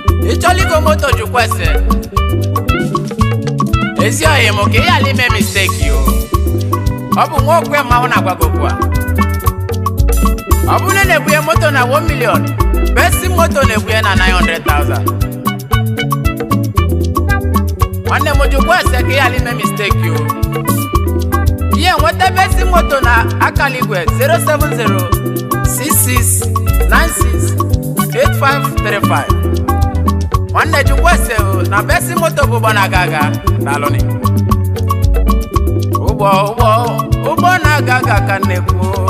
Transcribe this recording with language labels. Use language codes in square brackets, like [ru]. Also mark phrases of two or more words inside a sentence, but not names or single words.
[ig] Ị chọrọ igo moto, jụkwa ese. Ezi oyi m ka ị ghara ime mistake yo. Ọ bụ nwa okwe mmanwụ na-agwa gị okwu a. Ọ bụrụ na na-ebu ya moto na one million, best moto na-ebu ya na nine hundred thousand. Nwanne m, jụkwa ese ka ị ghara ime mistake yo. Ihe nweta best moto na akara igwe zero seven zero six six nine six. eight five three five. Nwanne Chukwu ese o, na besi moto bụ ụgbọ na-aga aga. Daalụ nị. Ụgbọ, ụgbọ, ụgbọ na-aga aga ka m na-ekwu.